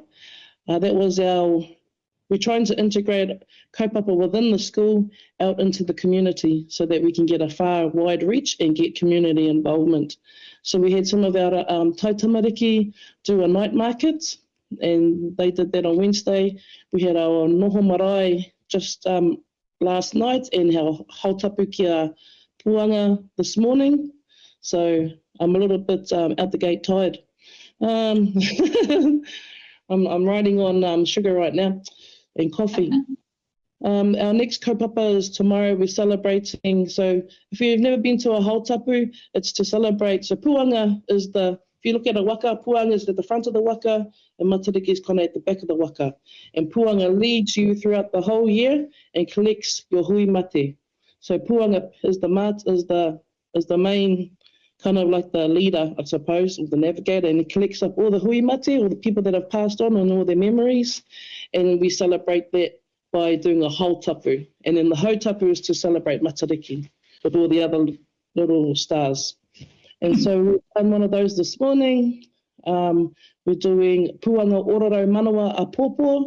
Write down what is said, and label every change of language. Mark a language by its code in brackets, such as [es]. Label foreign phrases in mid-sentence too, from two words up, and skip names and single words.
[en] That was we're trying to integrate kaupapa within the school out into the community so that we can get a far wide reach and get community involvement. So we had some of our taitamariki do a night market, and they did that on Wednesday. We had our [mi] noho marae [en] just last night and our [mi] hautapu kia puanga [en] this morning. So I'm a little bit out the gate tired. I'm riding on sugar right now and coffee. Our next kaupapa is tomorrow. We're celebrating. So if you've never been to a hautapu, it's to celebrate. So puanga is if you look at a waka, puanga is at the front of the waka and matariki is kind of at the back of the waka. And puanga leads you throughout the whole year and collects your [mi] hui mate. [en] So puanga is the main kind of like the leader, I suppose, or the navigator, and he collects up all the [mi] hui mate, [en] all the people that have passed on and all their memories, and we celebrate that by doing a whole tapu. And then the whole tapu is to celebrate Matariki with all the other little stars. And so we've done one of those this morning. We're doing [mi] Puanga Ororo Manawa a Pōpō.